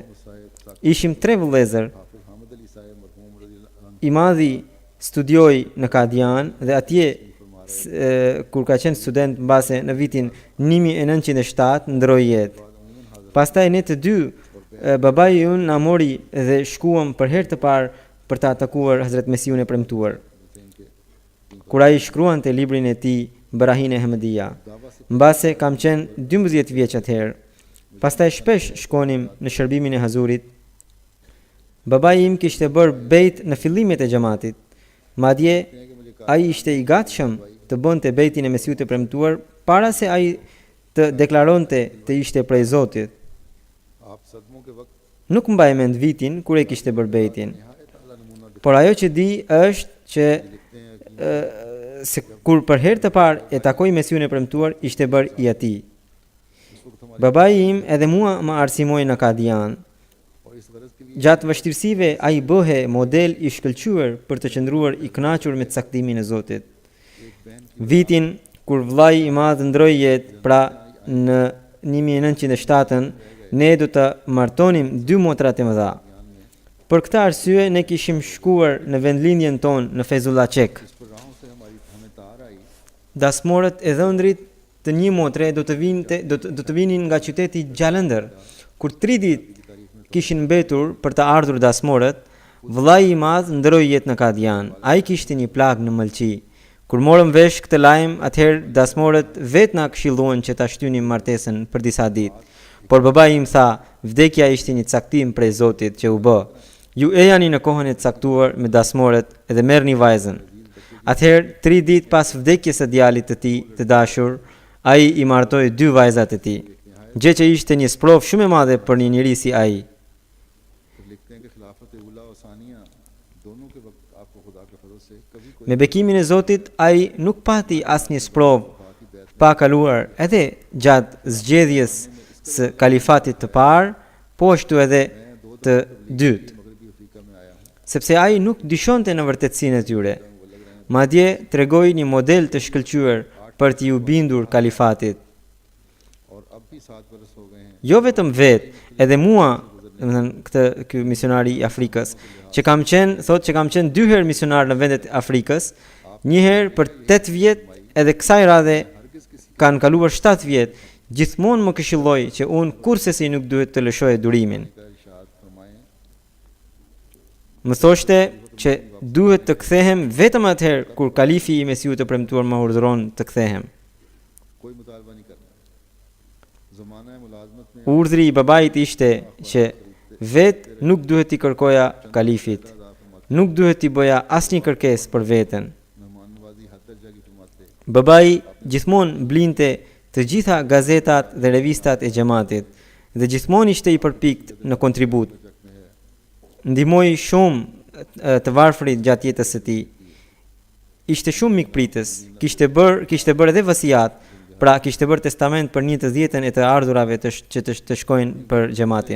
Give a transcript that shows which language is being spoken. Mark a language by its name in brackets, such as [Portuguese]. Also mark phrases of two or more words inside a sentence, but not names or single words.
[Albanian] Ishim 3 vëllezër. [Urdu] حافظ حامد علی صاحب مرحوم [Arabic] رضی اللہ عنہ [Albanian] I madhi studioi në Kadian dhe atje kur ka qenë student mbase në vitin 1907 ndroi jetë. Pastaj ne të dy, babai unë na mori dhe shkuam për herë të parë për ta takuar Hazrat Mesihun e premtuar. Kur ai shkruante librin e tij Barahin e Ahmedia, mbase kam qenë 12 vjeç atëherë. Pastaj shpesh shkonim në shërbimin e Hazurit. Babai im kishte bërë bejt në fillimet e xhamatit. Madje ai ishte i gatshëm të bënte bejtin e Mesihut të premtuar para se ai të deklaronte të ishte prej Zotit. [Urdu] آپ صدموں کے وقت [Albanian] Nuk mbaj mend vitin kur e kishte bërë bejtin. [Urdu] نہایت اعلیٰ نمونہ [Albanian] Por ajo që di është që se kur për herë të parë e takoi Mesihun e premtuar, ishte bërë i atij. Babai im edhe mua më arsimoi në Kadian. [Urdu] اور اس غرض کے لیے [Albanian] Gjatë vështirësive ai bëhe model i shkëlqyer për të qëndruar i kënaqur me caktimin e Zotit. Vitin kur vllai i madh ndroi jetë, pra në 1907, ne do të martonim 2 motrat e mëdha. Për këtë arsye ne kishim shkuar në vendlinjen tonë në Fezullah Çek. [Urdu] اس پر راہوں سے ہمیں تار آئی [Albanian] Dasmorët e dhëndrit të një motre do të vinin nga qyteti Gjalëndër. Kur 3 ditë kishin mbetur për të ardhur dasmorët, vëllai i madh ndroi jetë në Kadian. Ai kishte një plagë në mëlçi. Kur morëm vesh këtë lajm, atëherë dasmorët vetë na këshilluan që ta shtynim martesën për disa ditë. Por babai im tha, vdekja ishte një caktim prej Zotit që u bë. Ju e jani në kohën e caktuar me dasmorët dhe merrni vajzën. Atëherë 3 ditë pas vdekjes së djalit të tij të dashur, ai i martoi 2 vajzat e tij. Gjë që ishte një sprov shumë e madhe për një njerëz si ai. [Urdu] پھر لکھتے ہیں کہ خلافت اولیٰ اور ثانیہ دونوں کے وقت آپ کو خدا کے فضل سے کبھی کوئی [Albanian] Me bekimin e Zotit, ai nuk pati asnjë sprov pa kaluar, edhe gjatë zgjedhjes së kalifatit të parë, po ashtu edhe të dytë, [Urdu] مغربی افریقہ میں آیا ہوں [Albanian] sepse ai nuk dyshonte në vërtetësinë e tyre. Madje tregoi një model të shkëlqyer për t'i u bindur kalifatit. [Urdu] اور اب بھی 7 برس ہو گئے ہیں [Albanian] Jo vetëm vetë, edhe mua, domethënë ky misionari i Afrikës, që kam qenë 2 herë misionar në vendet e Afrikës, një herë për 8 vjet, edhe kësaj radhe kanë kaluar 7 vjet, gjithmonë më këshilloi që unë kurrësi nuk duhet të lëshoj durimin. [Urdu] کا ارشاد فرمائیں [Albanian] Më thoshte që duhet të kthehem vetëm atëherë kur kalifi i Mesiut të premtuar më urdhëron të kthehem. [Urdu] کوئی مطالبہ نہیں کرنا زمانہ ملازمت میں [Albanian] Urdhri i babait ishte që vetë nuk duhet t'i kërkoja kalifit, nuk duhet t'i bëja asnjë kërkesë për veten. [Urdu] مہمان نوازی حد درجہ کی فرماتے [Albanian] Babai gjithmonë blinte të gjitha gazetat dhe revistat e xhamatit dhe gjithmonë ishte i përpikt në kontribut. Ndihmoi shumë të varfrit gjatë jetës së tij. Ishte shumë mikpritës, kishte bërë edhe vasiat, pra kishte bërë testament për 1/10 e të ardhurave që të shkojnë për xhamatin.